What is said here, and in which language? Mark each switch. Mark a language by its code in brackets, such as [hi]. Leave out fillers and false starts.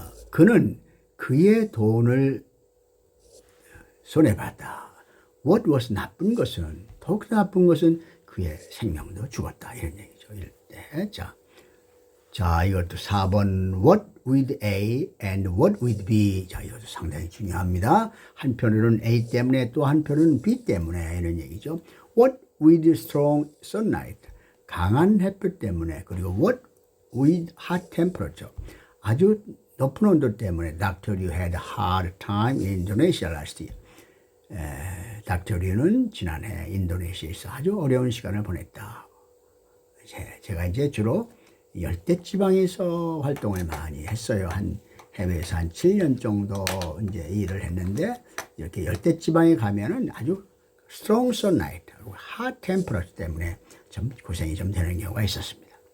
[ko] 그는 그의 돈을 손해봤다. [en] What was [ko] 나쁜 것은, 더욱더 나쁜 것은 그의 생명도 죽었다. 이런 얘기죠. 이럴 때. 자, 이것도 4번 [en] what with A and what with B. [ko] 자, 이것도 상당히 중요합니다. 한편으로는 A 때문에 또 한편으로는 B 때문에 이런 얘기죠. [en] What with strong sunlight. [ko] 강한 햇볕 때문에. [en] 그리고 what with hot temperature. [ko] 아주 높은 온도 때문에 Dr. [en] Liu had a hard time in Indonesia last year. Dr. [ko] Liu는 지난해 인도네시아에서 아주 어려운 시간을 보냈다. 제가 이제 주로 열대지방에서 활동을 많이 했어요. 해외에서 한 7년 정도 이제 일을 했는데, 이렇게 열대지방에 가면은 아주 [en] strong sunlight, hot temperature [ko] 때문에 좀 고생이 좀 되는 경우가 있었습니다.